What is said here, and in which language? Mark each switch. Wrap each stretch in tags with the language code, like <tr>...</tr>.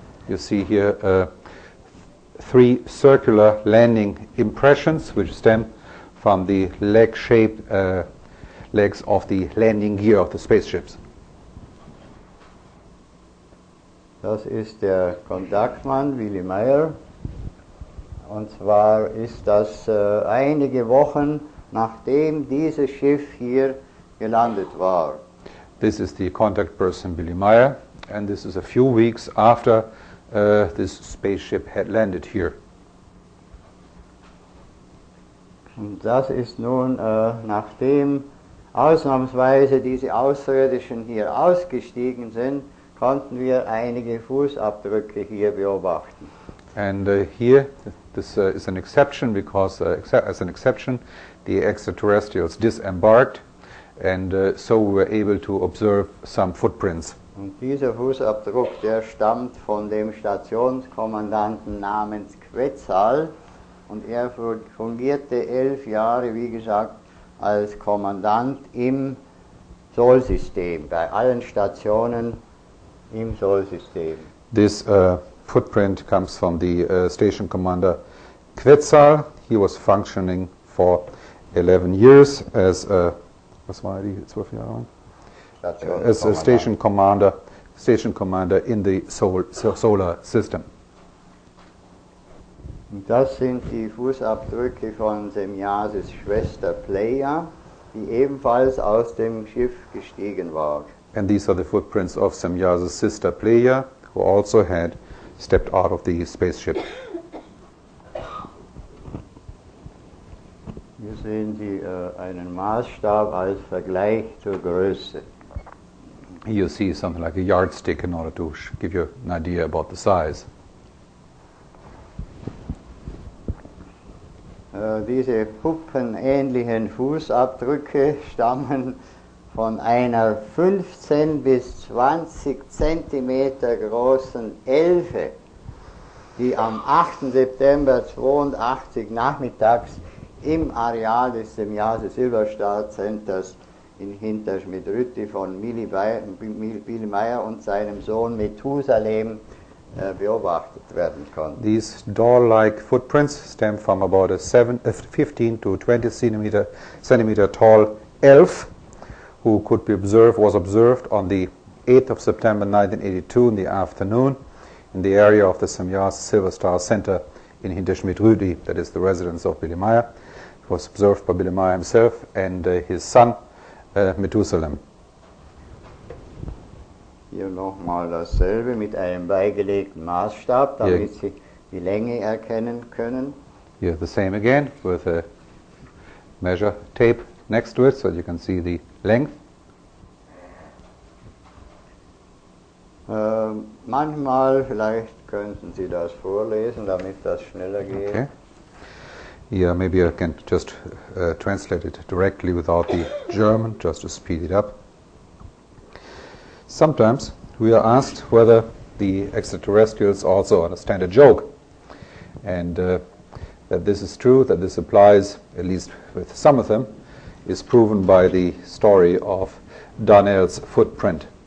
<en>You see here three circular landing impressions which stem from the leg-shaped legs of the landing gear of the spaceships.</en> <de>Das ist der Kontaktmann Willy Meier. Und zwar ist das einige Wochen nachdem dieses Schiff hier gelandet war.</de> <en>This is the contact person Billy Meier, and this is a few weeks after this spaceship had landed here.</en> <de>Und das ist nun, nachdem ausnahmsweise diese Außerirdischen hier ausgestiegen sind, konnten wir einige Fußabdrücke hier beobachten.</de> <en>And here, this is an exception because, as an exception, the extraterrestrials disembarked, and so we were able to observe some footprints.</en> <de>Und dieser Fußabdruck, der stammt von dem Stationskommandanten namens Quetzal, und er fungierte 11 Jahre, wie gesagt, als Kommandant im Solsystem, bei allen Stationen im Solsystem.</de> <en>This footprint comes from the station commander Quetzal. He was functioning for 11 years as was</en> <de>war die 12 Jahre lang?</de> <en>As a station commander in the solar system.</en> <de>Das sind die Fußabdrücke von Semjases Schwester Pleia, die ebenfalls aus dem Schiff gestiegen war.</de> <en>And these are the footprints of Semjase's sister Pleia, who also had stepped out of the spaceship.</en> <de>Hier sehen Sie einen Maßstab als Vergleich zur Größe.</de> <en>You see something like a yardstick in order to give you an idea about the size.</en> <de>Diese puppenähnlichen Fußabdrücke stammen von einer 15 bis 20 Zentimeter großen Elfe, die am 8. September 82 nachmittags im Areal des Semjase Silberstar Centers in Hinterschmidt-Rütti von Billy Meier und seinem Sohn Methusalem beobachtet werden konnten.</de> <en>These doll-like footprints stem from about a 15 to 20 centimeter tall elf, who was observed on the 8th of September 1982 in the afternoon in the area of the Semjase Silver Star Center in Hinterschmidt-Rütti, that is the residence of Billy Meier. It was observed by Billy Meier himself and his son Methusalem.</en> <de>Hier nochmal dasselbe mit einem beigelegten Maßstab, damit Sie die Länge erkennen können.</de> <en>Here the same again with a measure tape next to it so you can see the length.</en> <de>Manchmal, vielleicht könnten Sie das vorlesen, damit das schneller geht.</de> <en>Okay. Yeah, maybe I can just translate it directly without the German, just to speed it up. Sometimes we are asked whether the extraterrestrials also understand a joke, and that this is true, that this applies, at least with some of them, is proven by the story of Darnell's footprint.</en>